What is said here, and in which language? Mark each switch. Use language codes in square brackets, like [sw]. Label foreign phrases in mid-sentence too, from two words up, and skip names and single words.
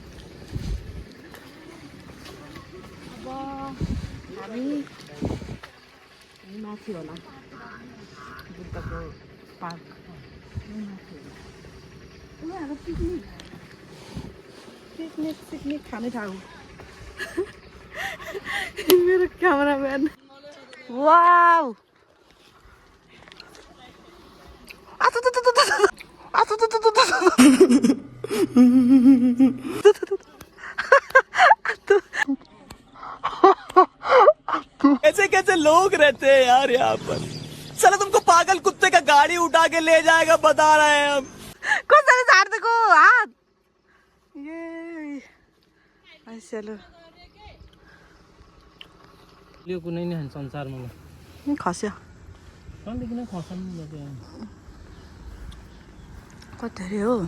[ne] अब हामी माथि होला, बुद्धको पार्क माथि होला। उनीहरू पिकनिक खाने ठाउँ। मेरो क्यामेराम्यान। वाउ [hi] ऐसे कैसे लोग रहते हैं यार यहाँ पर? साला तुमको पागल कुत्ते का गाड़ी उठा के ले जाएगा, बता रहे हैं हम। [ne] कसरी झार्दिएको हात? ए चलो यो कुनै नि संसारमा खस्यो। कहिलेदेखि नै खसाल्नु पर्यो। कति अरे हो?